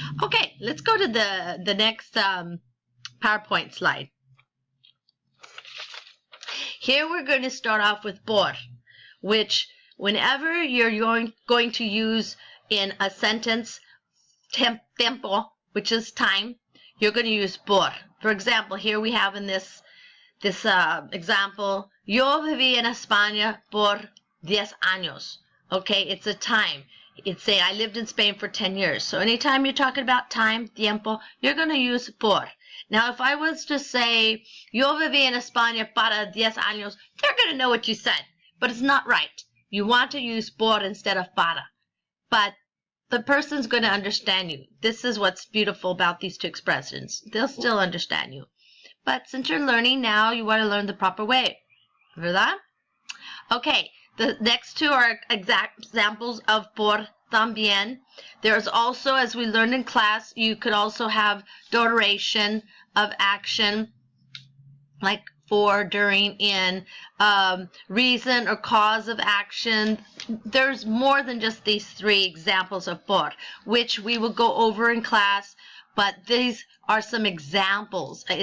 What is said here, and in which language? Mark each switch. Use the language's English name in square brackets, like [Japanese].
[English] Okay, let's go to the next PowerPoint slide. Here we're going to start off with por, which whenever you're going to use in a sentence tiempo, which is time, you're going to use por. For example, here we have in this example, [Spanish] yo viví en España por 10 años. [English] Okay, it's a time. It's saying I lived in Spain for 10 years. So anytime you're talking about time, tiempo, you're going to use por. Now, if I was to say, [Spanish] yo viví en España para 10 años, [English] they're going to know what you said. But it's not right. You want to use por instead of para. But the person's going to understand you. This is what's beautiful about these two expressions. They'll still understand you. But since you're learning now, you want to learn the proper way. [Spanish] ¿Verdad? [English] Okay, the next two are exact examples of por también. There's also, as we learned in class, you could also have duration of action, like for, during, in, reason or cause of action. There's more than just these three examples of por, which we will go over in class, but these are some examples.